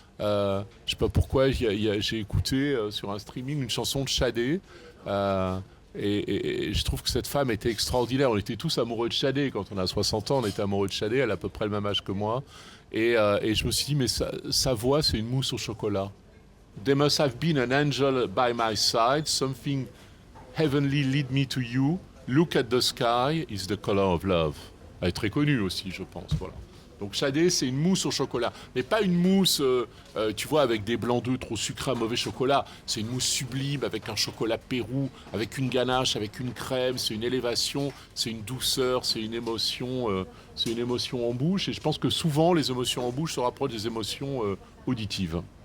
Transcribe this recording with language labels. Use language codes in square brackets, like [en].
[fr] Je sais pas pourquoi, j'ai écouté sur un streaming une chanson de Shadé. Et je trouve que cette femme était extraordinaire. On était tous amoureux de Shadé. Quand on a 60 ans, on était amoureux de Shadé. Elle a à peu près le même âge que moi. Et je me suis dit, mais sa voix, c'est une mousse au chocolat. [en] There must have been an angel by my side. Something heavenly lead me to you. Look at the sky, is the color of love. [fr] Elle est très connue aussi, je pense. Voilà. Donc Shadé, c'est une mousse au chocolat. Mais pas une mousse, tu vois, avec des blancs d'œufs trop sucrés, un mauvais chocolat. C'est une mousse sublime, avec un chocolat Pérou, avec une ganache, avec une crème. C'est une élévation, c'est une douceur, c'est une émotion en bouche. Et je pense que souvent, les émotions en bouche se rapprochent des émotions auditives.